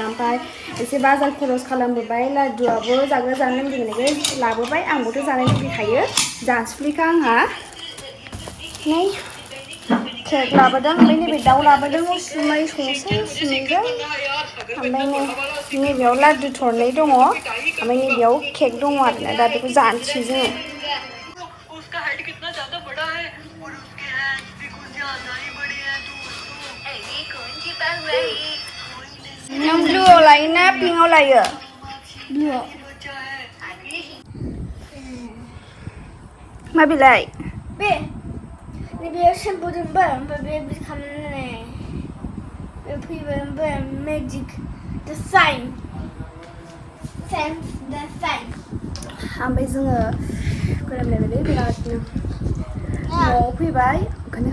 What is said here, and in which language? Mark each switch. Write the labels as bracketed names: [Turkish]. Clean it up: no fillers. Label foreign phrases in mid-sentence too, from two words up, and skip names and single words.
[Bodo] ओमफ्राय एसे बाजार खरस खालामबोबाय, लादुआबो जानो लुगैनायखाय लाबोबाय, आंबोथ' जानो लुगैखायो, जासुलिखा आंहा। नै केक लाबोदों ओमफ्राय नैबे दाउ लाबोदों उसुमै संसै उसुमैजों ओमफ्राय नैबेयाव लादु थरनै दङ ओमफ्राय नैबेयाव केक दङ आरोना दा बेखौ जानोसै जोङो [Hindi] उसका हेड कितना ज्यादा बड़ा है और उसके हैंड्स भी कुछ ज्यादा ही बड़े हैं दोस्तों ये कौन सी बात है [Bodo] नों ब्लूआव लायो ना पिंकआव लायो ब्लूआव मा बिलाइ बे नैबेयाव सेम्पु दोनबाय ओमफ्राय बे बिदि खालामनानै बे फैबाय ओमफ्राय मेजिक द साइन ओमफ्राय जोङो गोलोमलायबायलै बिरादनो न'आव फैबाय ओंखायनो